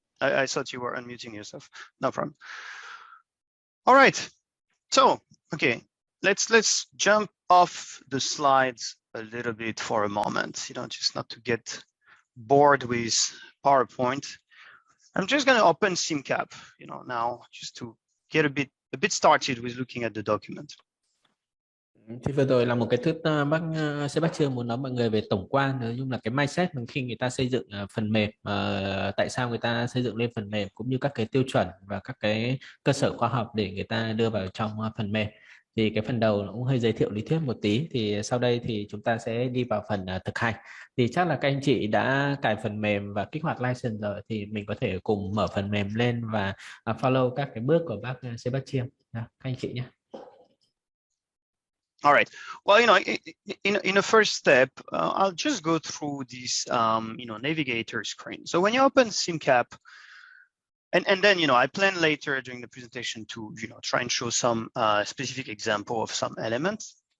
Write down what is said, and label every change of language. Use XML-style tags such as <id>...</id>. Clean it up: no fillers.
<en>I thought you were unmuting yourself. No problem. All right. So, okay, let's jump off the slides a little bit for a moment, just not to get bored with PowerPoint. I'm just going to open Simcap, now, just to get a bit started with looking at the document.</en> <vi>Thì vừa rồi là một cái thuyết bác Sebastian muốn nói mọi người về tổng quan, nói chung là cái mindset khi người ta xây dựng phần mềm, tại sao người ta xây dựng lên phần mềm, cũng như các cái tiêu chuẩn và các cái cơ sở khoa học để người ta đưa vào trong phần mềm. Thì cái phần đầu nó cũng hơi giới thiệu lý thuyết một tí, thì sau đây thì chúng ta sẽ đi vào phần thực hành. Thì chắc là các anh chị đã cài phần mềm và kích hoạt license rồi, thì mình có thể cùng mở phần mềm lên và follow các cái bước của bác Sebastian. Các anh chị nhé.</vi> <en>All right. Well, in a first step, I'll just go through this, navigator screen. So when you open Simcap, and then, I plan later during the presentation to, try and show some specific example of some elements.</en>